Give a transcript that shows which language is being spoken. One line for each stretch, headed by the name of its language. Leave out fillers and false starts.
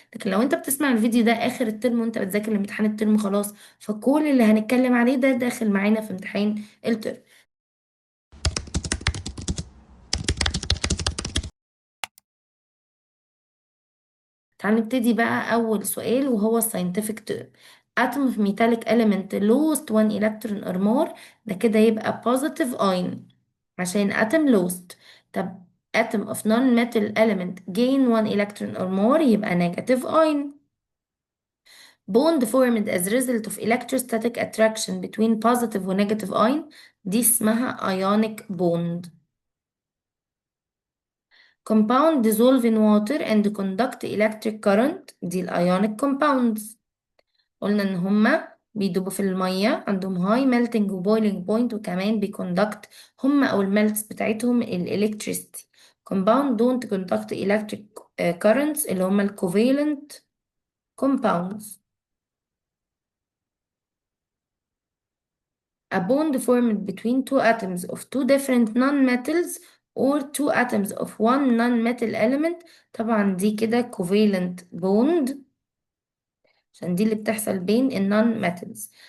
Arabic: لكن لو انت بتسمع الفيديو ده اخر الترم وانت بتذاكر لامتحان الترم خلاص، فكل اللي هنتكلم عليه ده داخل معانا في امتحان الترم. تعال نبتدي بقى اول سؤال وهو scientific term.
English: atom of metallic element lost one electron or more،
Arabic: ده كده يبقى
English: positive ion عشان atom lost. طب atom of non-metal element gain one electron or more يبقى negative ion. Bond formed as result of electrostatic attraction between positive و negative ion،
Arabic: دي اسمها
English: ionic bond. Compound dissolve in water and conduct electric current، دي ionic compounds.
Arabic: قلنا ان هما بيدوبوا في المية، عندهم high melting و boiling point، وكمان بيكوندكت هما او الميلتس بتاعتهم electricity.
English: Compound don't conduct electric currents
Arabic: اللي هما
English: covalent compounds. A bond formed between two atoms of two different non-metals or two atoms of one non-metal element، طبعا دي كده covalent bond
Arabic: عشان دي اللي بتحصل بين ال
English: non-metals.